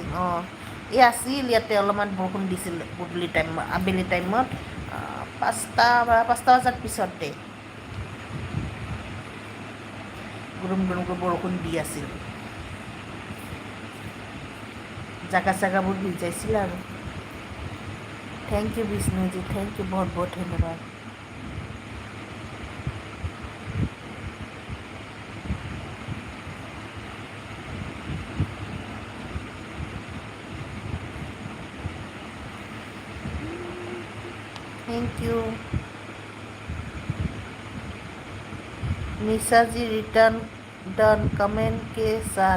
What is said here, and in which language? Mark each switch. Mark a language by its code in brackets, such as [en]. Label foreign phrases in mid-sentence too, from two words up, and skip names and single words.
[as] অঁ, এই আছিল ইয়াতে অলপমান বৰষুণ দিছিল গধূলি টাইমত, আবেলি টাইমত 5টা বজাৰ পিছতে গুৰুম গুৰুমকৈ বৰষুণ দি আছিল। জাগা চাগাবোৰ ভিজাইছিল আৰু। [en] thank you [as] বিষ্ণুজী, [en] thank you, [as] বহুত বহুত ধন্যবাদ। [en] thank you. [hi] निशा जी रिटर्न डन कमेंट के साथ।